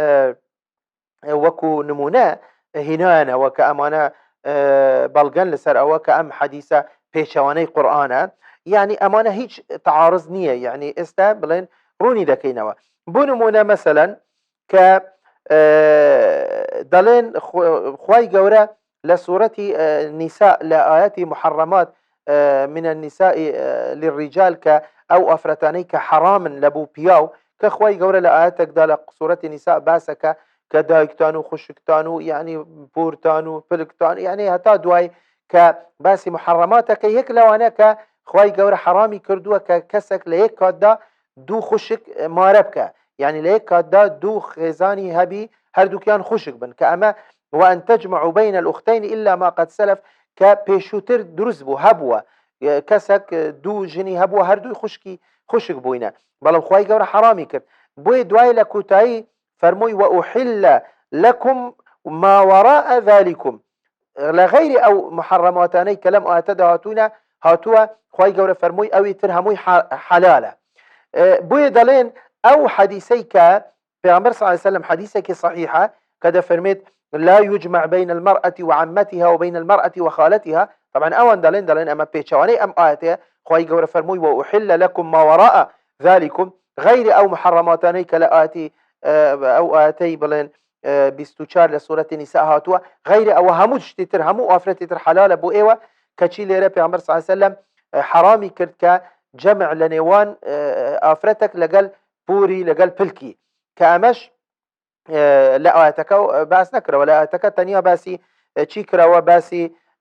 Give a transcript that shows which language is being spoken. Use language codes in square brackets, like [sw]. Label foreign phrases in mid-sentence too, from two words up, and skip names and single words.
[ckb] وەکو نمونە هینایانەوە کە ئەمانە بەڵگەن لەسەر ئەوە کە ئەم حەدیثە پێچەوانەی قورئانە یعنی ئەمانە هیچ تەعارض نییە یعنی ئێستا بڵێن ڕوونی دەکەینەوە بۆ نمونە مەسەلەن کە دەڵێن خوای گەورە لە سوورەتی نیساء لە ئاەتی محەڕەمات [ar] من النساء للرجال [ckb] کە ئەو ئافرەتانەی کە حەرامن لە بوو پیاو کە خوای گەورە لە ئاەتێکدا لە سوورەتی نیساء باسەکە کە دایکتان و خوشکتان و یعنی پورتان و پلکتان یعنی هەتا دوای کە باسی محەڕەماتەکە یەک لەوانە کە خوای گەورە حەرامی کردووە کە کەسێک لە یەک کاتدا دوو خوشک مارە بکە یعنی لە یەک کاتدا دوو خێزانی هەبی هەردووکیان خوشک بن کە ئەمە [ar] وأن تجمعوا بين الأختين إلا ما قد سلف [ckb] کە پێشووتر دروست بوو هەبووە کەسێک دوو ژنی هەبووە هەردووی خوشک بووینە بەڵام خوای گەورە حەرامی کرد بۆیە دوای لە کوتایی فەرمووی [ar] وأحل لكم ما وراء ذلكم [ckb] لە غەیری ئەو محەڕەماتانەی کە لەم ئاەتەدا هاتووە خوای گەورە فەرمووی ئەوی تر هەمووی حەلالە بۆیە دەڵێن ئەو حەدیثەی کە پێغەمبەر [ar] صلی الله عليه وسلم [ckb] حەدیثێکی صحیحە کە دەفەرمێت [ar] لا يجمع بين المرأة وعمتها وبين المرأة وخالتها [ckb] طبعا ئەوان دەڵێن ئەمە پێچەوانەی ئەم ئاەتەیە خوای گەورە فەرمووی [ar] وأحل لكم ما وراء ذلكم [ckb] غەیری ئەو محەڕەماتانەی کە لە ئەو ئاەتەی بڵێن 24 لە سوورەتی نیساء هاتووە غەیری ئەوە هەموو شتی تر هەموو ئافرەتی تر حەلالە بۆ ئێوە کەچی لێرە پێغەمبەر [ar] صلی الله عليه وسلم [ckb] حەرامی کرد کە جەمع لە نێوان ئافرەتێک لەگەڵ پوری لەگەڵ پلکی کە ئەمەش لە ئاەتەکە باس نەکرەوە لە ئاەتەکە تەنیا باسی چی کراوە باسی